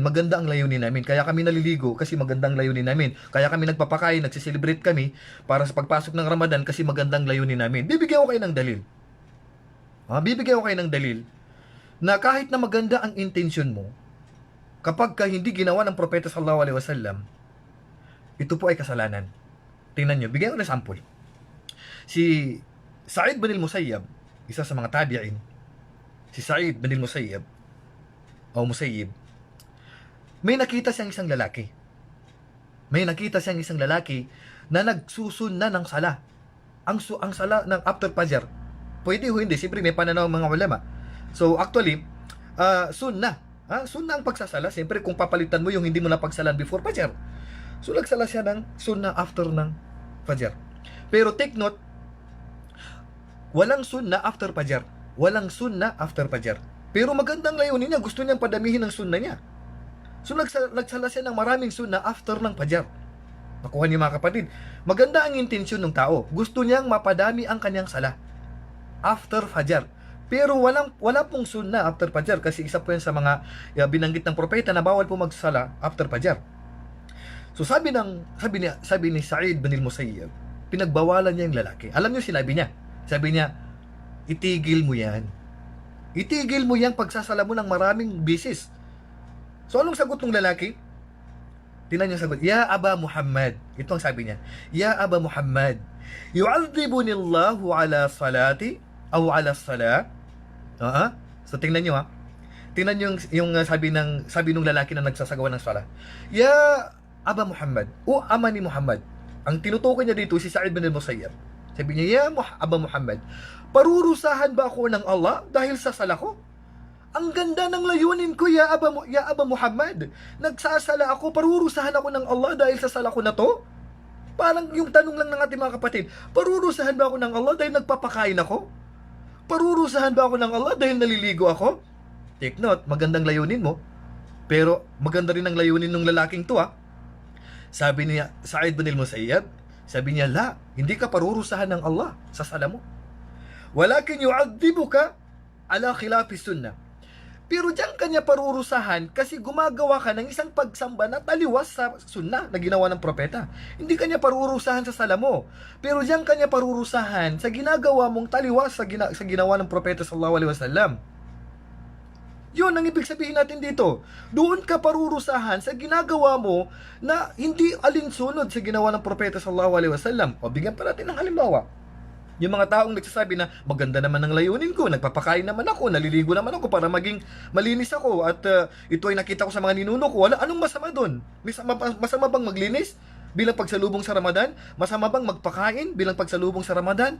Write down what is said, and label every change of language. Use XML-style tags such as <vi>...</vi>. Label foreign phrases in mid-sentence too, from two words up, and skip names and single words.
<tl>Maganda ang layunin namin. Kaya kami naliligo kasi magandang layunin namin. Kaya kami nagpapakain, nagsiselebrate kami para sa pagpasok ng Ramadan kasi magandang layunin namin. Bibigyan ko kayo ng dalil. Bibigyan ko kayo ng dalil na kahit na maganda ang intention mo, kapag ka hindi ginawa ng propeta</tl> <ar>صلى الله عليه وسلم,</ar> <tl>ito po ay kasalanan. Tingnan nyo, bigyan ko ng sample. Si Sa'id bin al-Musayyab, isa sa mga tabi'in, si Sa'id bin al-Musayyab o Musayyib, may nakita siyang isang lalaki. May nakita siyang isang lalaki na nagsusunna ng sala. Ang sala ng after Fajr. Pwede o hindi, siyempre may pananaw ng mga ulama.</tl> <en>So actually,</en> <tl>sunnah. Sunnah ang pagsasala. Siyempre kung papalitan mo yung hindi mo napagsalan before Fajr. So nagsala siya ng sunnah after ng Fajr. Pero</tl> <en>take note,</en> <tl>walang sunnah after Fajr. Walang sunnah after Fajr. Pero magandang layunin niya. Gusto niyang padamihin ang sunnah niya. So nagsala siya ng maraming sunnah after ng Fajr. Nakuha niyo mga kapatid. Maganda ang intensyon ng tao. Gusto niyang mapadami ang kanyang sala after Fajr. Pero wala pong sunnah after Fajr kasi isa po yan sa mga binanggit ng propeta na bawal po magsala after Fajr. So sabi ni Sa'id bin al-Musayyab, pinagbawalan niya yung lalaki. Alam niyo sinabi niya? Sabi niya, itigil mo yan. Itigil mo yang pagsasala mo ng maraming bisis. So anong sagot ng lalaki? Tingnan niyo sagot.</tl> <ar>يا أبا محمد.</ar> <tl>Ito ang sabi niya.</tl> <ar>يا أبا محمد يعذبني الله على صلاتي أو على الصلاة.</ar> <tl>So tingnan niyo Tingnan niyo yung sabi ng lalaki na nagsasagawa ng sala.</tl> <ar>يا أبا محمد,</ar> <tl>o ama ni Muhammad. Ang tinutukoy niya dito si Sa'id bin al-Musayyab. Sabi niya, Aba Muhammad, parurusahan ba ako ng Allah dahil sa sala ko? Ang ganda ng layunin ko,</tl> <ar>يا أبا محمد.</ar> <tl>Nagsasala ako, parurusahan ako ng Allah dahil sa sala ko na to? Parang yung tanong lang ng ating mga kapatid, parurusahan ba ako ng Allah dahil nagpapakain ako? Parurusahan ba ako ng Allah dahil naliligo ako?</tl> <en>Take note,</en> <tl>magandang layunin mo. Pero maganda rin ang layunin ng lalaking to Sabi niya, Sa'id bin al-Musayyab, sabi niya, hindi ka parurusahan ng Allah sa sala mo.</tl> <ar>ولكن يعذبك على خلاف السنة.</ar> <tl>Pero diyan kanya parurusahan kasi gumagawa ka ng isang pagsamba na taliwas sa sunnah na ginawa ng propeta. Hindi kanya parurusahan sa sala mo. Pero diyan kanya parurusahan sa ginagawa mong taliwas sa ginawa ng propeta</tl> <ar>صلى الله عليه وسلم.</ar> <tl>Yun ang ibig sabihin natin dito. Doon ka parurusahan sa ginagawa mo na hindi alinsunod sa ginawa ng propeta</tl> <ar>صلى الله عليه وسلم.</ar> <tl>O bigyan pa natin ng halimbawa. Yung mga taong nagsasabi na maganda naman ang layunin ko, nagpapakain naman ako, naliligo naman ako para maging malinis ako at ito ay nakita ko sa mga ninuno ko. Anong masama doon? Masama bang maglinis bilang pagsalubong sa Ramadan? Masama bang magpakain bilang pagsalubong sa Ramadan?</tl>